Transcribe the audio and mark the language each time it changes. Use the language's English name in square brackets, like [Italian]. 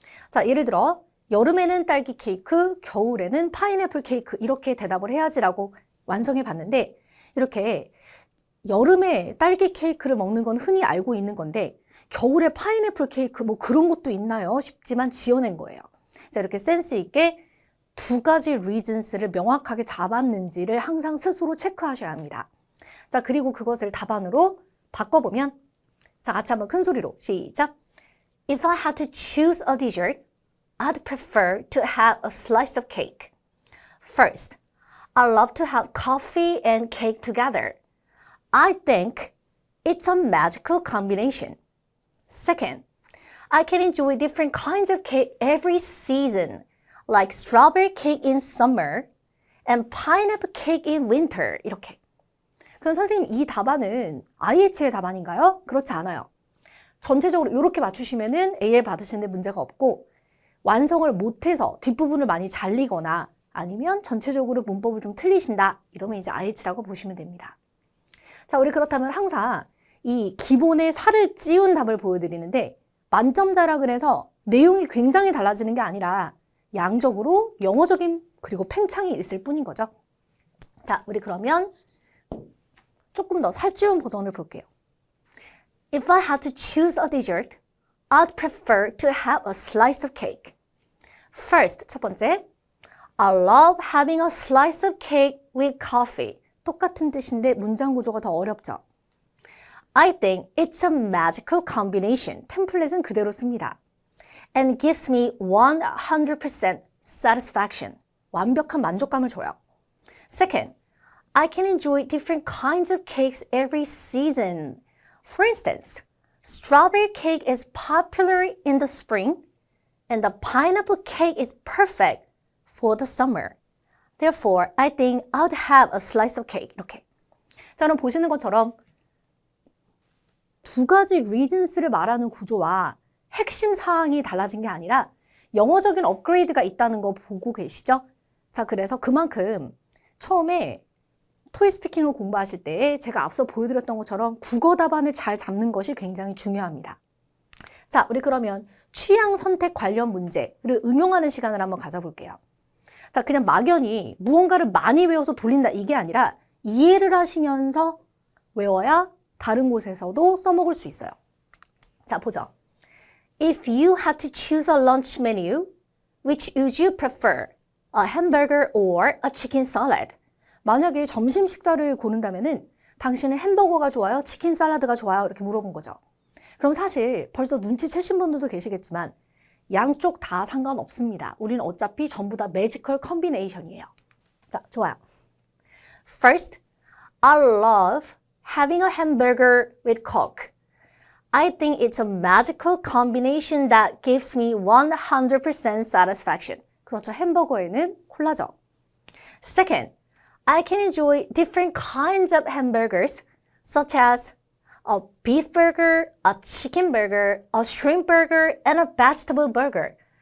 [Korean] 자, 예를 들어 여름에는 딸기 케이크, 겨울에는 파인애플 케이크 이렇게 대답을 해야지라고 완성해 봤는데 이렇게 여름에 딸기 케이크를 먹는 건 흔히 알고 있는 건데 겨울에 파인애플 케이크 뭐 그런 것도 있나요? 싶지만 지어낸 거예요. 자, 이렇게 센스 있게 두 가지 reasons를 명확하게 잡았는지를 항상 스스로 체크하셔야 합니다. 자, 그리고 그것을 답안으로 바꿔보면 자, 같이 한번 큰 소리로 시작. [English] If I had to choose a dessert, I'd prefer to have a slice of cake. First, I love to have coffee and cake together. I think it's a magical combination. Second, I can enjoy different kinds of cake every season, like strawberry cake in summer and pineapple cake in winter. [Korean] 이렇게. 그럼 선생님, 이 답안은 IH의 답안인가요? 그렇지 않아요. 전체적으로 이렇게 맞추시면은 AL 받으시는데 문제가 없고 완성을 못해서 뒷부분을 많이 잘리거나 아니면 전체적으로 문법을 좀 틀리신다. 이러면 이제 IH라고 보시면 됩니다. 자, 우리 그렇다면 항상 이 기본의 살을 찌운 답을 보여드리는데 만점자라 그래서 내용이 굉장히 달라지는 게 아니라 양적으로 영어적인 그리고 팽창이 있을 뿐인 거죠. 자, 우리 그러면 조금 더 살찌운 버전을 볼게요. [English] If I had to choose a dessert, I'd prefer to have a slice of cake. First, [Korean] 첫 번째, [English] I love having a slice of cake with coffee. [Korean] 똑같은 뜻인데 문장 구조가 더 어렵죠. [English] I think it's a magical combination. [Korean] 템플릿은 그대로 씁니다. [English] And gives me 100% satisfaction. [Korean] 완벽한 만족감을 줘요. [English] Second, I can enjoy different kinds of cakes every season. For instance, strawberry cake is popular in the spring And the pineapple cake is perfect for the summer. Therefore, I think I'd have a slice of cake. [Korean] 이렇게. 자, 그럼 보시는 것처럼 두 가지 reasons를 말하는 구조와 핵심 사항이 달라진 게 아니라 영어적인 업그레이드가 있다는 거 보고 계시죠? 자, 그래서 그만큼 처음에 토익 스피킹을 공부하실 때 제가 앞서 보여드렸던 것처럼 국어 답안을 잘 잡는 것이 굉장히 중요합니다. 자, 우리 그러면 취향 선택 관련 문제를 응용하는 시간을 한번 가져볼게요. 자, 그냥 막연히 무언가를 많이 외워서 돌린다 이게 아니라 이해를 하시면서 외워야 다른 곳에서도 써먹을 수 있어요. 자, 보죠. [English] If you had to choose a lunch menu, which would you prefer? A hamburger or a chicken salad? [Korean] 만약에 점심 식사를 고른다면은 당신은 햄버거가 좋아요? 치킨 샐러드가 좋아요? 이렇게 물어본 거죠. 그럼 사실 벌써 눈치채신 분들도 계시겠지만 양쪽 다 상관없습니다. 우리는 어차피 전부 다 매지컬 컨비네이션이에요. 자, 좋아요. [English] First, I love having a hamburger with Coke. I think it's a magical combination that gives me 100% satisfaction. [Korean] 그렇죠. 햄버거에는 콜라죠. [English] Second, I can enjoy different kinds of hamburgers, such as a beef burger, a chicken burger, a shrimp burger, and a vegetable burger.